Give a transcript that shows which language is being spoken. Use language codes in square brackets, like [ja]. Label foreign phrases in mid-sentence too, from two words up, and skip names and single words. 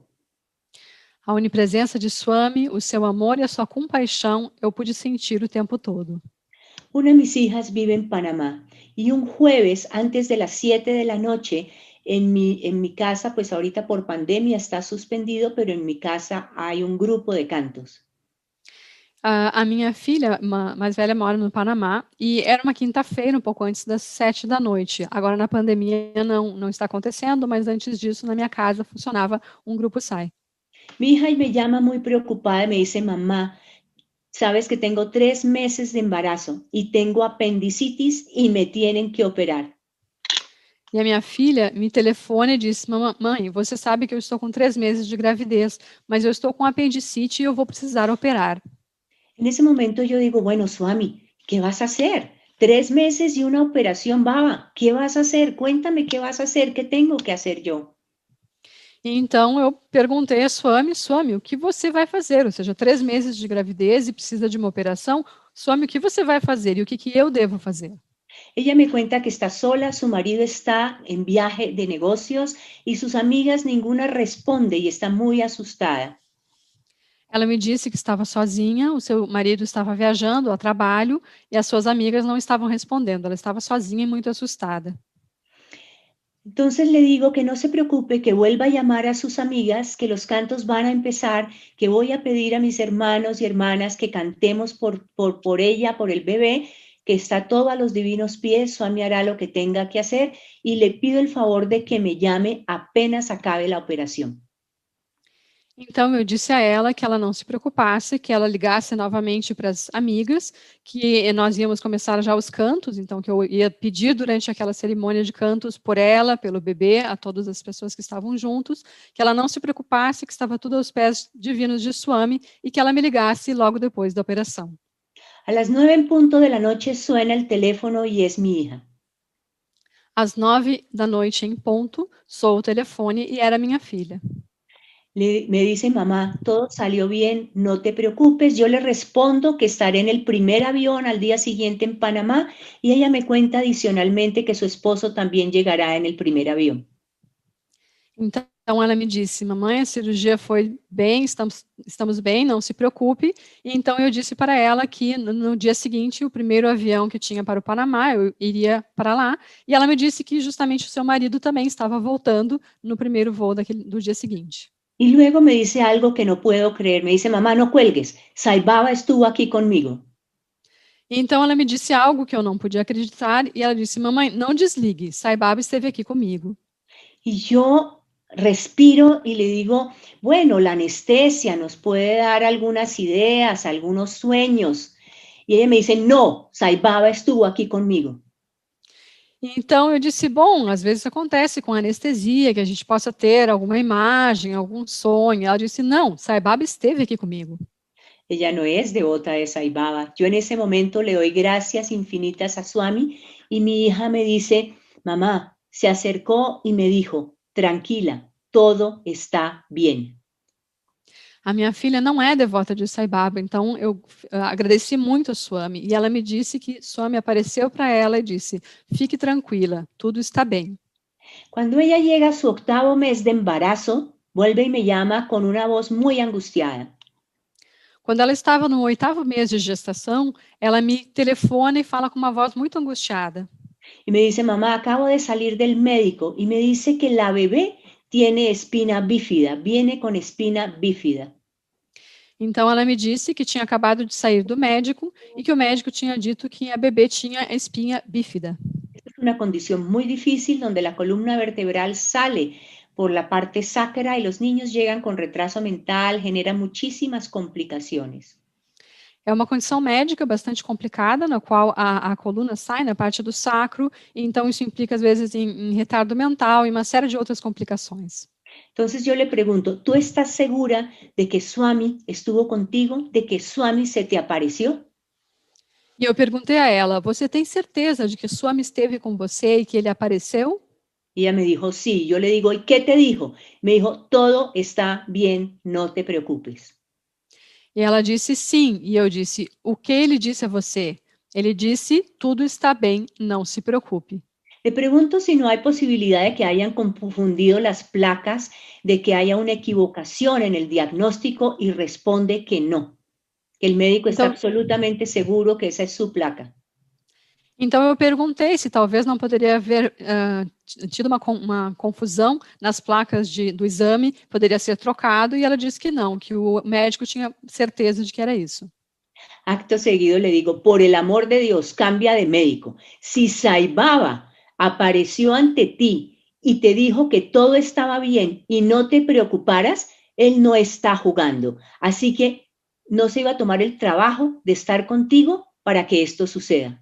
[pt] A onipresença de Swami, o seu amor e a sua compaixão, eu pude sentir o tempo todo. [es] Una de mis hijas vive en Panamá y un jueves antes de las 7 de la noche en mi casa, pues ahorita por pandemia está suspendido, pero en mi casa hay un grupo de cantos. [pt] A minha filha mais velha mora no Panamá e era uma quinta-feira, um pouco antes das 7 da noite. Agora na pandemia não está acontecendo, mas antes disso na minha casa funcionava um grupo SAI. [es] Mi hija me llama muy preocupada y me dice, mamá, sabes que tengo 3 meses de embarazo y tengo apendicitis y me tienen que operar. [pt] E a minha filha me telefona e disse, mãe, você sabe que eu estou com 3 meses de gravidez, mas eu estou com apendicite e eu vou precisar operar. [es] En ese momento yo digo, bueno, Swami, ¿qué vas a hacer? 3 meses y una operación, baba, ¿qué vas a hacer? Cuéntame qué vas a hacer, qué tengo que hacer yo. [pt] E então eu perguntei a Swami, o que você vai fazer? Ou seja, 3 meses de gravidez e precisa de uma operação. Swami, o que você vai fazer e o que eu devo fazer? [es] Ella me cuenta que está sola, su marido está en viaje de negocios y sus amigas ninguna responde y está muy asustada. [pt] Ela me disse que estava sozinha, o seu marido estava viajando a trabalho e as suas amigas não estavam respondendo. Ela estava sozinha e muito assustada. [es] Entonces le digo que no se preocupe, que vuelva a llamar a sus amigas, que los cantos van a empezar, que voy a pedir a mis hermanos y hermanas que cantemos por ella, por el bebé, que está todo a los divinos pies, Swami hará lo que tenga que hacer y le pido el favor de que me llame apenas acabe la operación. [pt] Então eu disse a ela que ela não se preocupasse, que ela ligasse novamente para as amigas, que nós íamos começar já os cantos, então que eu ia pedir durante aquela cerimônia de cantos por ela, pelo bebê, a todas as pessoas que estavam juntos, que ela não se preocupasse, que estava tudo aos pés divinos de Swami e que ela me ligasse logo depois da operação. [es] A las 9 en punto de la noche suena el teléfono y es mi hija. [pt] Às 9 da noite em ponto, soou o telefone e era minha filha. [es] Me dice, mamá, todo salió bien, no te preocupes. Yo le respondo que estaré en el primer avión al día siguiente en Panamá y ella me cuenta adicionalmente que su esposo también llegará en el primer avión. [pt] Então ela me disse, mamãe, a cirurgia foi bem, estamos bem, não se preocupe. E então eu disse para ela que no dia seguinte, o primeiro avião que tinha para o Panamá, eu iria para lá. E ela me disse que justamente o seu marido também estava voltando no primeiro voo do dia seguinte. [es] Y luego me dice algo que no puedo creer. Me dice, mamá, no cuelgues. Sai Baba estuvo aquí conmigo. [pt] Então ela me disse algo que eu não podia acreditar e ela disse, mamãe, não desligue, Sai Baba esteve aqui comigo. [es] Y yo respiro y le digo, bueno, la anestesia nos puede dar algunas ideas, algunos sueños. Y ella me dice, no, Sai Baba estuvo aquí conmigo. [pt] Então eu disse, bom, às vezes acontece com anestesia, que a gente possa ter alguma imagem, algum sonho. Ela disse, não, Sai Baba esteve aqui comigo. [es] Ella no es devota de Sai Baba. Yo en ese momento le doy gracias infinitas a Swami y mi hija me dice, mamá, se acercó y me dijo, tranquila, todo está bien. [pt] A minha filha não é devota de Sai Baba, então eu agradeci muito a Swami. E ela me disse que Swami apareceu para ela e disse, fique tranquila, tudo está bem. [es] Cuando ella llega a su 8º mes de embarazo, vuelve y me llama con una voz muy angustiada. [pt] Quando ela estava no 8º mês de gestação, ela me telefona e fala com uma voz muito angustiada. [es] Y me dice, mamá, acabo de salir del médico y me dice que la bebé tiene espina bífida, viene con espina bífida. [pt] Então ela me disse que tinha acabado de sair do médico e que o médico tinha dito que a bebê tinha espinha bífida. [es] Esta es una condición muy difícil donde la columna vertebral sale por la parte sacra y los niños llegan con retraso mental, genera muchísimas complicaciones. [pt] É uma condição médica bastante complicada, na qual a coluna sai na parte do sacro, e então isso implica, às vezes, em retardo mental e uma série de outras complicações. [es] Entonces yo le pregunto, ¿tú estás segura de que Swami estuvo contigo, de que Swami se te apareció? [pt] E eu perguntei a ela: você tem certeza de que Swami esteve com você e que ele apareceu? [es] Y ella me dijo, sí. Yo le digo, ¿y qué te dijo? Me dijo, todo está bien, no te preocupes. [pt] E ela disse sim. E eu disse: o que ele disse a você? Ele disse: tudo está bem, não se preocupe. [es] Le pregunto si no hay posibilidad de que hayan confundido las placas, de que haya una equivocación en el diagnóstico y responde que no, que el médico está [pt] Então, [es] absolutamente seguro que esa es su placa. [pt] então eu perguntei se talvez não poderia haver tido uma confusão nas placas do exame, poderia ser trocado, e ela disse que não, que o médico tinha certeza de que era isso. [es] Acto seguido le digo, por el amor de Dios, cambia de médico. Si Sai Baba apareció ante ti y te dijo que todo estaba bien y no te preocuparas, él no está jugando. Así que no se iba a tomar el trabajo de estar contigo para que esto suceda.